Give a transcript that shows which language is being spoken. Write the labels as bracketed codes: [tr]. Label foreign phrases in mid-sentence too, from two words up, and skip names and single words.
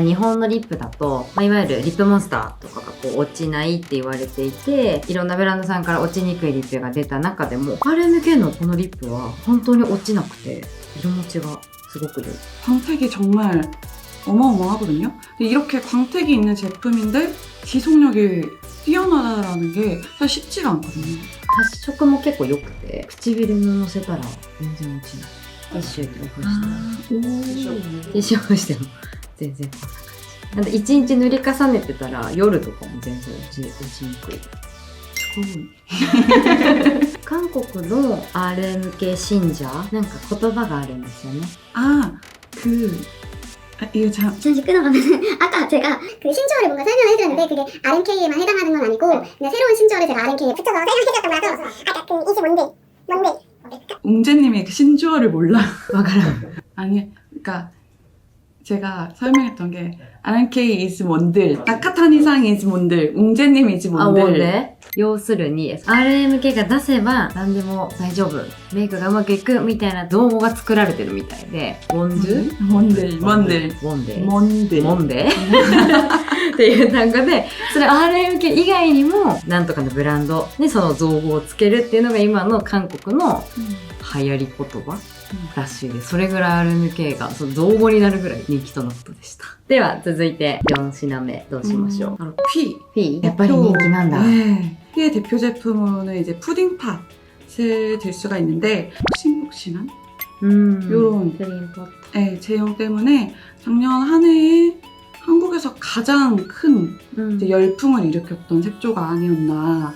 [ja] 日本のリップだと、いわゆるリップモンスターとかが落ちないって言われていて、いろんなブランドさんから落ちにくいリップが出た中でも、RMKのこのリップは本当に落ちなくて、色持ちがすごく良い。 [ko] 광택이 정말 어마어마하거든요. 근데 이렇게 광택이 있는 제품인데 지속력이 뛰어나다라는 게 사실 쉽지가 않거든요. [ja] 発色も結構良くて、唇にのせたら全然落ちない。ティッシュにオフしても、ティッシュオフしても全然こんな感じ。なんで1日塗り重ねてたら夜とかも全然落ちにくい。韓国の RM 系信者なんか言葉があるんですよね。 [ko] 이거 참 전 끊어가면 아까 제가 그 신조어를 뭔가 설명을 해드렸는데 그게 RMK에만 해당하는 건 아니고 그냥 새로운 신조어를 제가 RMK에 붙여서 설명해드렸던 거라서 아까 그 이즈 뭔데 웅재님이 그 신조어를 몰라. [ja] わからん。 [ko] 아니, 그러니까 제가 설명했던 게 RMK is 뭔들, 나카타니상 is 뭔들, 웅재님 is [ja] あ、もう [ko] 뭔들. [ja] ね。要するに、RMK が出せば何でも大丈夫。メイクがうまくいくみたいな造語が作られてるみたいで、ウォンドゥ [ko] 뭔들, 뭔들, ウォンデ 뭔들. [ja] モンデっていう単語で、それ RMK 以外にも、なんとかのブランドにその造語をつけるっていうのが今の韓国の流行り言葉らしいです。それぐらい RMK がその造語になるぐらい人気とのことでした。では、続いて4品目どうしましょう。 [ko] 바로 피. [ja] フィーやっぱり人気なんだ。 [ko] 네. 피의 대표 제품은 이제 푸딩팟을 들 수가 있는데 푹신푹신한 요런 요런 크림 포트. 네, 제형 때문에 작년 한 해에 한국에서 가장 큰 이제 열풍을 일으켰던 색조가 아니었나.